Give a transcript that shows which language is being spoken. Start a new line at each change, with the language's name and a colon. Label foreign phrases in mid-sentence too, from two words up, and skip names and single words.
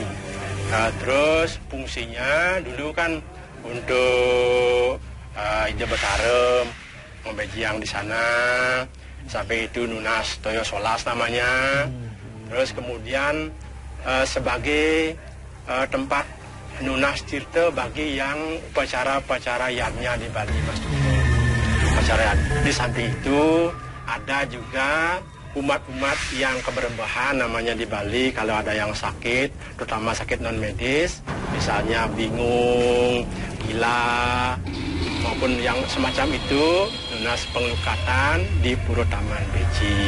Indonesian: Terus fungsinya dulu kan untuk ide betarem, membeji yang di sana, sampai itu Nunas Toyo Solas namanya. Terus kemudian sebagai tempat
Balinese: Nunas Tirta
Indonesian: bagi yang upacara-upacara yadnya di Bali, Mas. Upacara yad. Di samping itu ada juga umat-umat yang keberbahan namanya di Bali kalau ada yang sakit, terutama sakit non medis, misalnya bingung, gila, maupun yang semacam itu,
Balinese: lunas pengelukatan
Indonesian: di Puro Taman Beji.